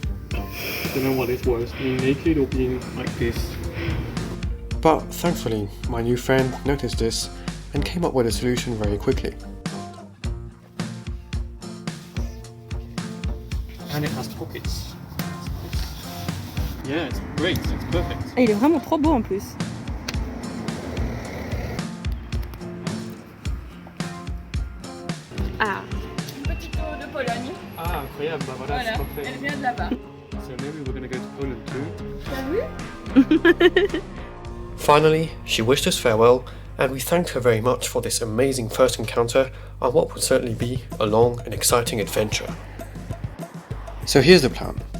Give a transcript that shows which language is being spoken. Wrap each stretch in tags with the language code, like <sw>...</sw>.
<en>I don't know what is worse, being naked or being like this. But thankfully, my new friend noticed this and came up with a solution very quickly. And it has pockets. Yeah, it's great, it's perfect.</en> <fr>Ah, il est vraiment trop beau en plus. Ah. Une petite eau de Pologne. Ah, incroyable, bah voilà, Voilà, c'est parfait. elle vient de là-bas.</fr> <en>So maybe we're gonna go to Poland too.</en> <fr>T'as vu?</fr> <en>Finally, she wished us farewell, and we thanked her very much for this amazing first encounter on what would certainly be a long and exciting adventure. So here's the plan.</en>